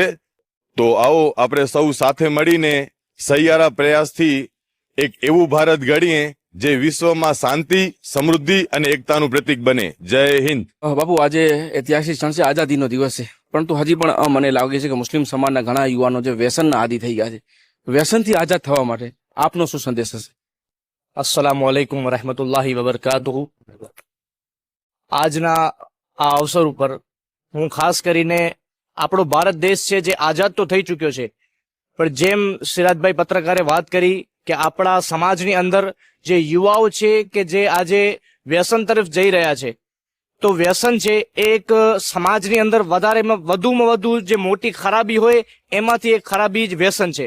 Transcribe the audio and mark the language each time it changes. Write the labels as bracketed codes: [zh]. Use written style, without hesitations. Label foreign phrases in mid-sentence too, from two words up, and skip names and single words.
[gu] તો આવો આપણે સૌ સાથે મળીને સહિયારા પ્રયાસથી એક એવું ભારત ઘડીએ જે વિશ્વમાં શાંતિ, સમૃદ્ધિ અને એકતાનું પ્રતીક બને। જય હિન્દ। બાપુ, આજે ઐતિહાસિક ક્ષણ છે, આઝાદીનો દિવસ છે, પરંતુ હજી પણ મને લાગે છે કે મુસ્લિમ સમાજના ઘણા યુવાનો જે વ્યસનના આદી થઈ ગયા છે, વ્યસનથી આઝાદ થવા માટે આપનો શું સંદેશ હશે? [ar] السلام عليكم ورحمة الله وبركاته. [gu] આજના આ અવસર ઉપર હું ખાસ કરીને આપણો ભારત દેશ છે જે આઝાદ તો થઈ ચૂક્યો છે, પણ જેમ સિરાજભાઈ પત્રકારે વાત કરી કે આપણા સમાજની અંદર જે યુવાઓ છે કે જે આજે વ્યસન તરફ જઈ રહ્યા છે, તો વ્યસન છે એ એક સમાજની અંદર વધુમાં વધુ જે મોટી ખરાબી હોય એમાંથી એક ખરાબી જ વ્યસન છે।